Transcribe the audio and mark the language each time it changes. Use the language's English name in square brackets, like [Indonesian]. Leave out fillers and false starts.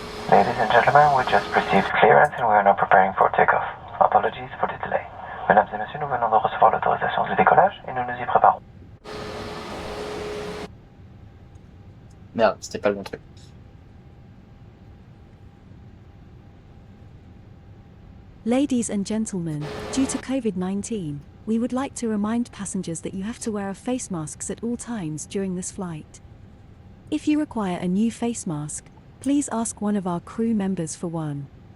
[English] Ladies and gentlemen, we just received clearance and we are now preparing for takeoff. Apologies for the delay. [French] Mesdames et messieurs, nous venons de recevoir l'autorisation du décollage et nous nous y préparons. Merde, c'était pas le bon truc. [English] Ladies and gentlemen, due to COVID-19, we would like to remind passengers that you have to wear a face masks at all times during this flight. If you require a new face mask, please ask one of our crew members for one.